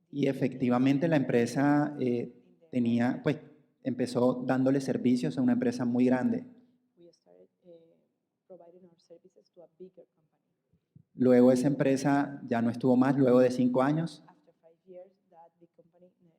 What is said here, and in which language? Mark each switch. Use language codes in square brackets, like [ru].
[es] Y efectivamente la empresa tenía, pues, empezó dándole servicios a una empresa muy grande. [en] We started providing our services to a bigger company. [es] Luego esa empresa ya no estuvo más, luego de 5 años. [en] After 5 years, that the company